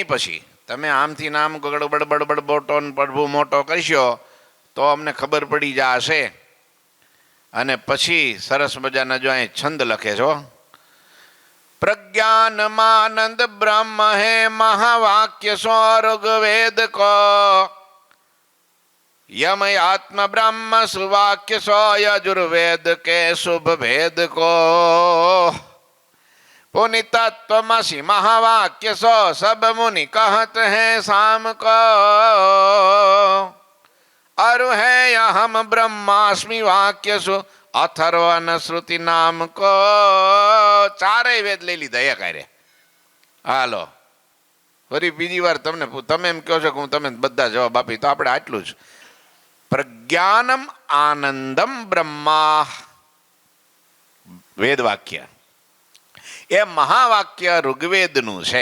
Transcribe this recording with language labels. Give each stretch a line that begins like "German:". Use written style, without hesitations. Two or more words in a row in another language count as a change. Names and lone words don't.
Gujarati: પછી તમે આમથી નામ ગડબડ બડબડ બોટો પ્રભુ મોટો કરશો તો અમને ખબર પડી જશે. અને પછી સરસ મજાના જો અહીં છંદ લખે છો,
Hindi: प्रज्ञानमानंद ब्रह्म है महावाक्य स्वर्ग वेद को, यम आत्म ब्रह्म सुवाक्य सो यजुर्वेद के शुभ भेद को, पुनितत्वमसि महावाक्य सो सब मुनि कहत हैं शाम को, अरु है अहम ब्रह्मास्मि वाक्य सु अथर्वण श्रुति नाम को.
Gujarati: ચારેય વેદ લઈ લીધા એક હારે. હાલો, ફરી બીજી વાર તમે એમ કહો છો કે હું તમે બધા જવાબ આપી, તો આપણે આટલું જ.
Sanskrit: પ્રજ્ઞાનમ આનંદમ બ્રહ્મા.
Gujarati: વેદ વાક્ય એ મહાવાક્ય ઋગ્વેદનું છે.